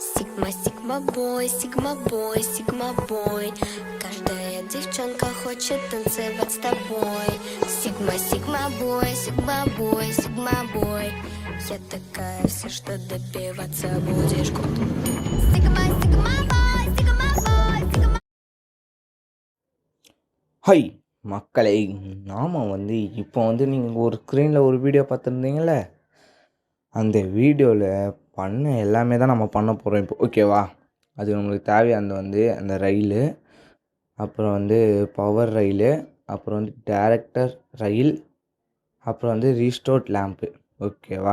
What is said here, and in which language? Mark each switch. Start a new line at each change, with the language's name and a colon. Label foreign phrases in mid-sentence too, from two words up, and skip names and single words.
English: Sigma boy, Sigma boy.
Russian: Каждая девчонка хочет танцевать с тобой.
English: Sigma, Sigma boy, Sigma boy, Sigma boy.
Russian: Я такая вся, что добиваться будешь год.
English: Sigma, Sigma boy, Sigma boy, Sigma.
Tamil: ஹை மக்களை, நாம் இப்போ நீங்கள் ஒரு ஸ்க்ரீனில் ஒரு வீடியோ பார்த்துருந்தீங்கள, அந்த வீடியோவில் பண்ண எல்லாமே தான் நம்ம பண்ண போகிறோம் இப்போ, ஓகேவா? அது நம்மளுக்கு தேவையானது அந்த ரயிலு, அப்புறம்
English: power rail,
Tamil: அப்புறம்
English: detector rail,
Tamil: அப்புறம்
English: redstone lamp,
Tamil: ஓகேவா?